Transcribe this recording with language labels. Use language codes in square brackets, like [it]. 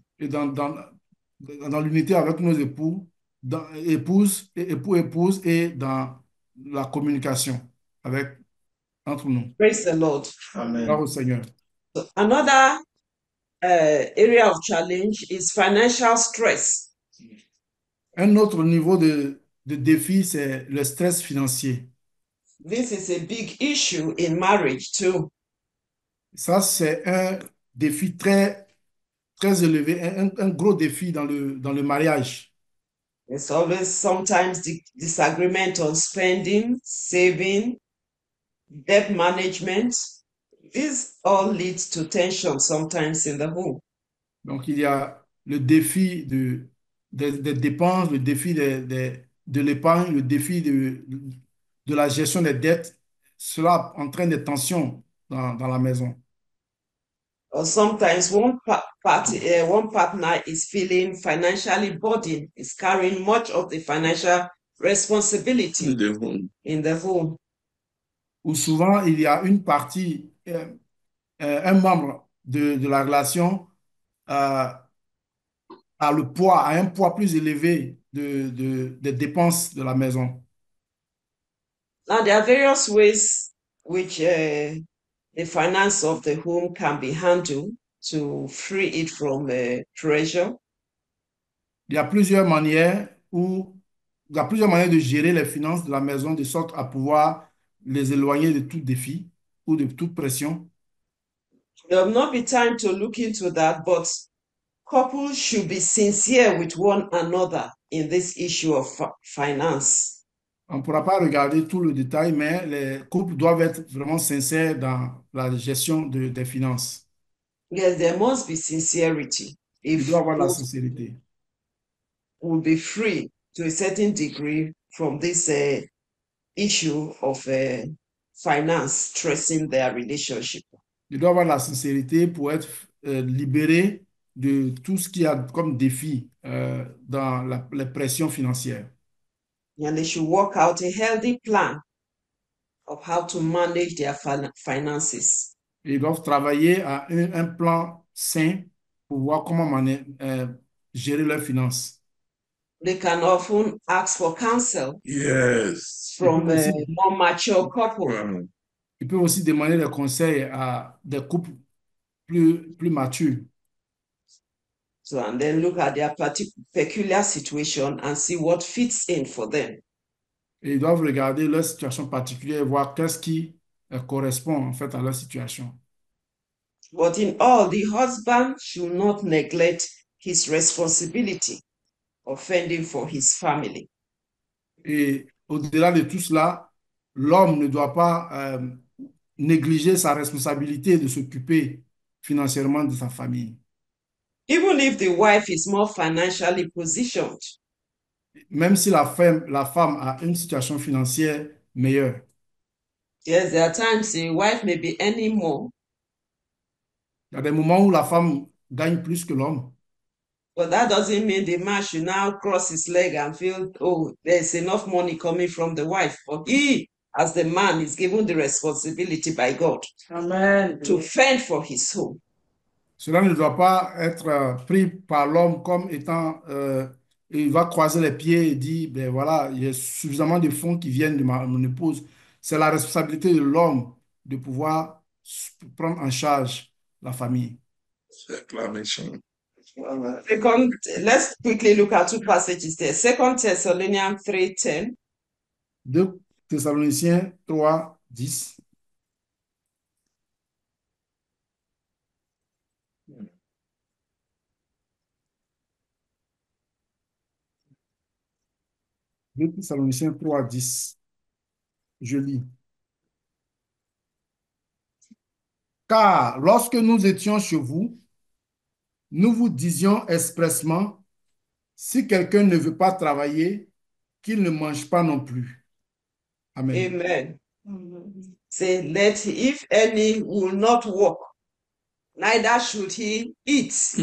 [fr] et dans l'unité avec nos époux, épouses et époux-épouses et dans la communication entre nous. [en] Praise the Lord. [fr] Gloire au Seigneur. [en] So another area of challenge is financial stress. [fr] Un autre niveau de défi, c'est le stress financier. [en] This is a big issue in marriage too. [fr] Ça, c'est un défi très, très élevé, un gros défi dans le mariage. [en] There's always sometimes disagreement on spending, saving, debt management. This all leads to tension sometimes in the home. [fr] Donc, il y a le défi des dépenses, le défi de l'épargne, le défi de la gestion des dettes. Cela entraîne des tensions dans la maison. [en] Or sometimes one partner is feeling financially burdened, is carrying much of the financial responsibility In the home. in the home. [fr] Ou souvent il y a une partie, un membre de la relation euh, a un poids plus élevé des dépenses de la maison. [en] Now, there are various ways which the finance of the home can be handled to free it from pressure. [fr] Il y a plusieurs manières il y a plusieurs manières de gérer les finances de la maison de sorte à pouvoir les éloigner de tout défi ou de toute pression. [en] There will not be time to look into that, but couples should be sincere with one another in this issue of finance. [fr] On ne pourra pas regarder tout le détail, mais les couples doivent être vraiment sincères dans la gestion des finances. [en] Yes, there must be sincerity. [fr] Il [en] If [fr] doit y avoir la [en] both [fr] sincérité. [en] will be free to a certain degree from this issue of finance stressing their relationship. [fr] Il doit y avoir la sincérité pour être libéré de tout ce qu'il y a comme défi dans les pressions financières. [en] And they should work out a healthy plan of how to manage their finances. [fr] Et ils doivent travailler à un plan sain pour voir comment gérer leurs finances. [en] They can often ask for counsel Yes. from a [fr] Aussi, [en] more mature couple. Wow. [fr] ils peuvent aussi demander des conseils à des couples plus matures. [en] So, and then look at their peculiar situation and see what fits in for them. [fr] Et ils doivent regarder leur situation particulière et voir qu'est-ce qui correspond en fait à leur situation. [en] But in all, the husband should not neglect his responsibility of fending for his family. [fr] Et au-delà de tout cela, l'homme ne doit pas négliger sa responsabilité de s'occuper financièrement de sa famille. [en] Even if the wife is more financially positioned, [fr] Même si la femme a une situation financière meilleure. [en] yes, there are times the wife may be earning more, Il y a des moments où la femme gagne plus que l'homme. but that doesn't mean the man should now cross his leg and feel, oh, there's enough money coming from the wife. But he, as the man, is given the responsibility by God Amen. to fend for his home. [fr] Cela ne doit pas être pris par l'homme comme étant, il va croiser les pieds et dire, ben voilà, il y a suffisamment de fonds qui viennent de mon épouse. C'est la responsabilité de l'homme de pouvoir prendre en charge la famille. Acclamation. [en] Second, let's quickly look at two passages there. 2 Thessalonians 3:10. [fr] 2 Thessaloniciens 3, 10. Deux Thessaloniciens 3, 10. Je lis. Car lorsque nous étions chez vous, nous vous disions expressément, si quelqu'un ne veut pas travailler, qu'il ne mange pas non plus. Amen. Amen. [en] Say, let if any will not work, neither should he eat.